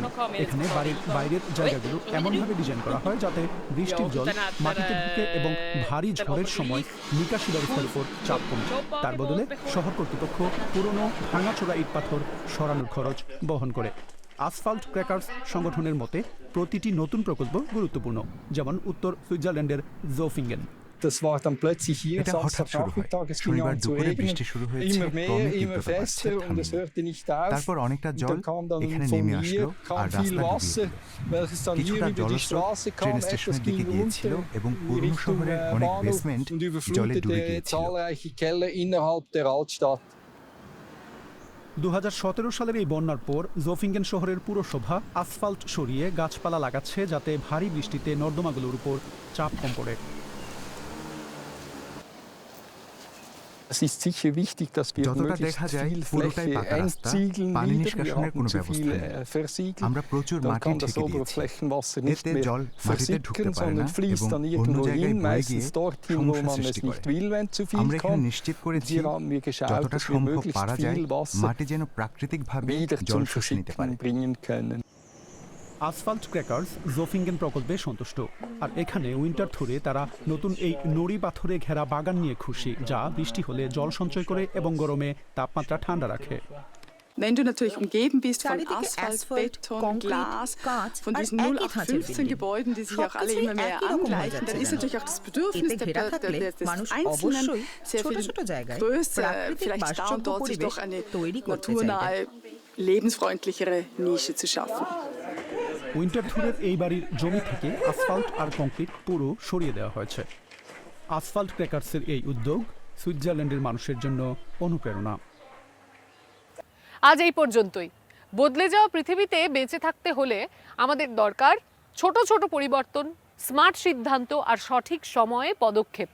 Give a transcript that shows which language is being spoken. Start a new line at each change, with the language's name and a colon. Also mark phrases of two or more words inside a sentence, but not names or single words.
Bangla: এখানে বাড়ির বাইরের জায়গাগুলো এমনভাবে ডিজাইন করা হয় যাতে বৃষ্টির জল মাটিতে ঢুকে এবং ভারী ঝড়ের সময় নিকাশি ব্যবস্থার উপর চাপ কমে। তার বদলে শহর কর্তৃপক্ষ পুরনো ভাঙাচোরা ইট পাথর সরানোর খরচ বহন করে। আসফাল্ট ক্র্যাকার্স সংগঠনের মতে প্রতিটি নতুন প্রকল্প গুরুত্বপূর্ণ, যেমন উত্তর সুইজারল্যান্ডের জোফিঙ্গেন।
German: Das war dann plötzlich hier, Samstagnachmittag, es fing an zu regnen, immer mehr, immer fester und es hörte nicht auf. Und dann kam dann von mir kam viel Wasser, welches dann hier über die Straße kam, etwas ging runter in Richtung Bahnhof und überflutete zahlreiche Keller innerhalb der Altstadt.
Bangla: 2017 সালের এই বন্যার পর জোফিঙ্গেন শহরের পুরসভা আসফাল্ট সরিয়ে গাছপালা লাগাচ্ছে যাতে ভারী বৃষ্টিতে নর্দমাগুলোর উপর চাপ কম পড়ে।
German: Es ist sicher wichtig, dass wir möglichst viel Fläche entsiegeln wieder. Wir haben zu viel versiegelt. Dann kann das Oberflächenwasser nicht mehr versickern, sondern fließt dann irgendwo hin, meistens dorthin, wo man es nicht will, wenn zu viel kommt. Hier haben wir geschaut, dass wir möglichst viel Wasser wieder zum Versickern bringen können.
Bangla: আসফাল্ট ক্র্যাকার্স জোফিঙ্গেন প্রকল্পে সন্তুষ্ট, আর এখানে উইন্টারথুরে তারা নতুন এই নুড়ি পাথরে ঘেরা বাগান নিয়ে খুশি, যা বৃষ্টি হলে জল সঞ্চয় করে এবং গরমে তাপমাত্রা ঠান্ডা রাখে।
German: Wenn du natürlich umgeben bist von Asphalt, Beton, Glas, von diesen 0815 Gebäuden, die sich auch alle immer mehr angleichen, dann ist natürlich auch das Bedürfnis des Einzelnen sehr viel größer. Vielleicht da und dort sich doch eine naturnahe, lebensfreundlichere Nische zu schaffen.
Bangla: উইন্টারথুরের এই বাড়ির জমি থেকে আসফাল্ট আর কংক্রিট পুরো সরিয়ে দেওয়া হয়েছে। আসফাল্ট ক্র্যাকার্সের এই উদ্যোগ সুইজারল্যান্ডের মানুষের জন্য অনুপ্রেরণা। আজ এই পর্যন্তই। বদলে যাওয়া পৃথিবীতে বেঁচে থাকতে হলে আমাদের দরকার ছোট ছোট পরিবর্তন, স্মার্ট সিদ্ধান্ত আর সঠিক সময়ে পদক্ষেপ।